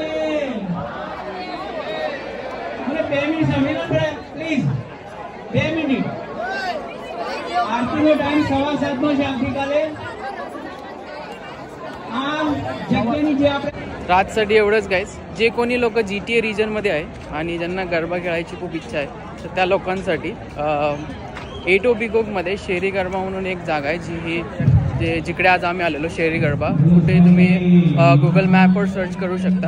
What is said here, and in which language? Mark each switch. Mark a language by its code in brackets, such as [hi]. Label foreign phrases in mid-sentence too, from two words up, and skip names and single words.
[en] please 2 minute [gu] आरतीનો ટાઈમ 7:15 છે આવતીકાલે. આ જગ્યાની જે આપણે [mr] रातसाठी एवढंच गाईज. जे कोणी लोक GTA रिजनमध्ये आहे आणि ज्यांना गरबा खेळायची खूप इच्छा आहे तर त्या लोकांसाठी एटोबिकोकमध्ये शेरी गरबा म्हणून एक जागा आहे जी जिकडे आज आम्ही आलेलो. शेरी गरबा कुठे तुम्ही गुगल मॅपवर सर्च करू शकता.